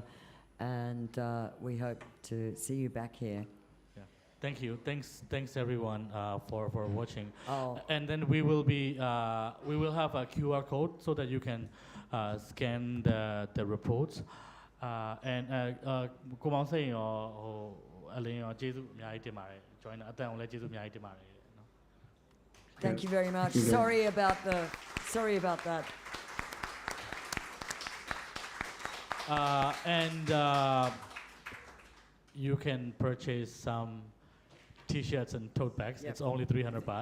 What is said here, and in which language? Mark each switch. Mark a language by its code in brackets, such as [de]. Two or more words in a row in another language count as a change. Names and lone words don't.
[en] And we hope to see you back here. Yeah. Thank you. Thanks everyone for watching. Oh. And then we will have a QR code so that you can scan the reports. [my] And ကိုမောင်စိန်ရောအလင်းရောကျေးဇူးအများကြီးတင်ပါတယ် join အတန်ကိုလည်းကျေးဇူးအများကြီးတင်ပါတယ် [en] Thank you very much. Sorry about that. And you can purchase some T-shirts and tote bags. Yep. It's only 300 baht.